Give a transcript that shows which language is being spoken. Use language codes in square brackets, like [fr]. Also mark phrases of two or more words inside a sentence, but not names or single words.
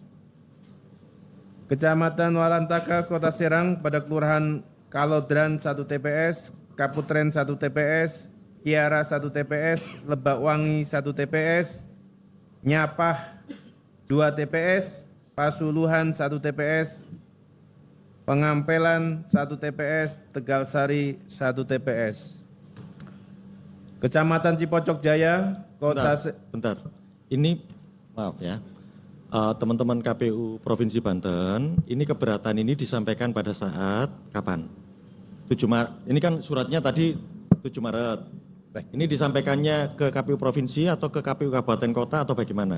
[id] Kecamatan Walantaka, Kota Serang pada Kelurahan Kalodran 1 TPS, Kaputren 1 TPS, Kiara 1 TPS, Lebak Wangi 1 TPS, Nyapah 2 TPS, Pasuluhan 1 TPS, Pengampelan 1 TPS, Tegalsari 1 TPS. Kecamatan Cipocok Jaya, Bentar. Ini maaf ya. Teman-teman KPU Provinsi Banten, ini keberatan ini disampaikan pada saat kapan? 7 Maret. Ini kan suratnya tadi 7 Maret. Ini disampaikannya ke KPU Provinsi atau ke KPU Kabupaten Kota atau bagaimana?